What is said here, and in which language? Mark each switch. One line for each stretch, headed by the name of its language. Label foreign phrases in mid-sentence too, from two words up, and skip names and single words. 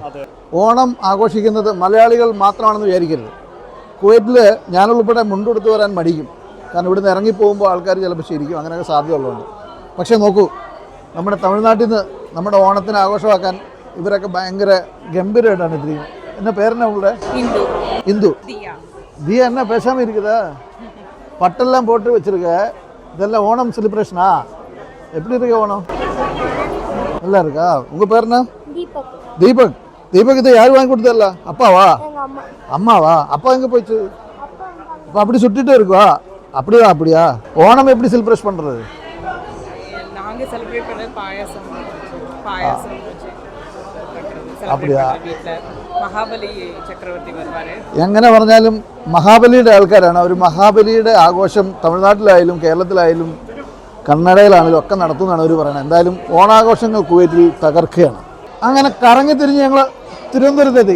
Malayalam: ഓണം ആഘോഷിക്കുന്നത് മലയാളികൾ മാത്രമാണെന്ന് വിചാരിക്കരുത്. കുവൈറ്റിൽ ഞാനുൾപ്പെടെ മുണ്ടെടുത്ത് വരാൻ മടിക്കും. കാരണം ഇവിടുന്ന് ഇറങ്ങിപ്പോകുമ്പോൾ ആൾക്കാർ ചിലപ്പോൾ ശരിക്കും അങ്ങനെയൊക്കെ സാധ്യതയുള്ളതുകൊണ്ട്. പക്ഷേ നോക്കൂ, നമ്മുടെ തമിഴ്നാട്ടിൽ നിന്ന് നമ്മുടെ ഓണത്തിന് ആഘോഷമാക്കാൻ ഇവരൊക്കെ ഭയങ്കര ഗംഭീരമായിട്ടാണ് എത്തിയിരിക്കുന്നത്.
Tamil: என்ன பேர் என்ன உங்களோட? இந்து. தியா என்ன பேசாமல் இருக்குதா? பட்டெல்லாம் போட்டு வச்சுருக்க. இதெல்லாம் ஓணம் செலிப்ரேஷனா? எப்படி இருக்கு ஓணம்? நல்லா இருக்கா? உங்கள் பேர் என்ன? தீபக். தீபக் இதை யார் வாங்கி கொடுத்ததில்ல? அப்பாவா? அம்மாவா? அப்பா எங்கே போயிடுச்சு? இப்போ அப்படி சுட்டிகிட்டே இருக்குவா? அப்படியா? ஓணம் எப்படி செலிப்ரேட் பண்ணுறது? நாங்கள் செலிப்ரேட் பண்ண பாயாசம். அப்படியா?
Malayalam: മഹാബലി ചക്രവർത്തി വരുവാണ്. എങ്ങനെ പറഞ്ഞാലും മഹാബലിയുടെ ആൾക്കാരാണ്. ഒരു മഹാബലിയുടെ ആഘോഷം തമിഴ്നാട്ടിലായാലും കേരളത്തിലായാലും കർണാടകയിലാണെങ്കിലും ഒക്കെ നടത്തുന്നതാണ് അവർ പറയുന്നത്. എന്തായാലും ഓണാഘോഷങ്ങൾ കുവൈറ്റിൽ തകർക്കുകയാണ്. അങ്ങനെ കറങ്ങി തിരിഞ്ഞ് ഞങ്ങൾ തിരുവനന്തപുരത്തെത്തി.